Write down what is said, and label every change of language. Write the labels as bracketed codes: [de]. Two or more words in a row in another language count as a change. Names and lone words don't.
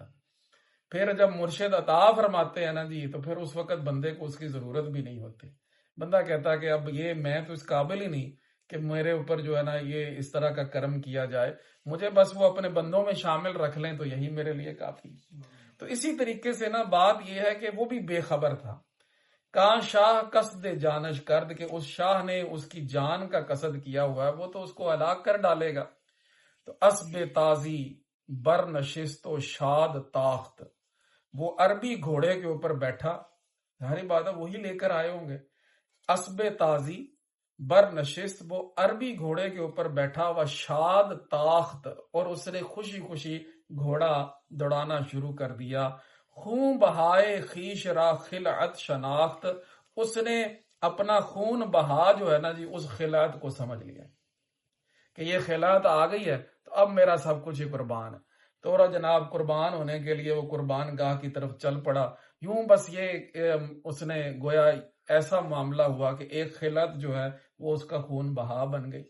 [ur] پھر جب مرشد عطا فرماتے ہیں نا جی تو پھر اس وقت بندے کو اس کی ضرورت بھی نہیں ہوتی. بندہ کہتا ہے کہ اب یہ میں تو اس قابل ہی نہیں کہ میرے اوپر جو ہے نا یہ اس طرح کا کرم کیا جائے، مجھے بس وہ اپنے بندوں میں شامل رکھ لیں تو یہی میرے لیے کافی. تو اسی طریقے سے نا بات یہ ہے کہ وہ بھی بے خبر تھا. [fa] کہاں شاہ قصد جانش کرد، [ur] کہ اس شاہ نے اس کی جان کا قصد کیا ہوا ہے، وہ تو اس کو ہلاک کر ڈالے گا. [fa] تو اسب تازی بر نشست و شاد تاخت، [ur] وہ عربی گھوڑے کے اوپر بیٹھا، ظاہری بات ہے وہی لے کر آئے ہوں گے. [fa] اسب تازی بر نشست، [ur] وہ عربی گھوڑے کے اوپر بیٹھا ہوا، [fa] شاد تاخت، [ur] اور اس نے خوشی خوشی گھوڑا دوڑانا شروع کر دیا. [fa] خون بہائے خیش را خلعت شناخت، [ur] اس نے اپنا خون بہا جو ہے نا جی اس خلعت کو سمجھ لیا کہ یہ خلعت آ گئی ہے تو اب میرا سب کچھ ہی قربان ہے. تو جناب قربان ہونے کے لیے وہ قربان گاہ کی طرف چل پڑا. یوں بس یہ اس نے گویا ایسا معاملہ ہوا کہ ایک خلعت جو ہے وہ اس کا خون بہا بن گئی.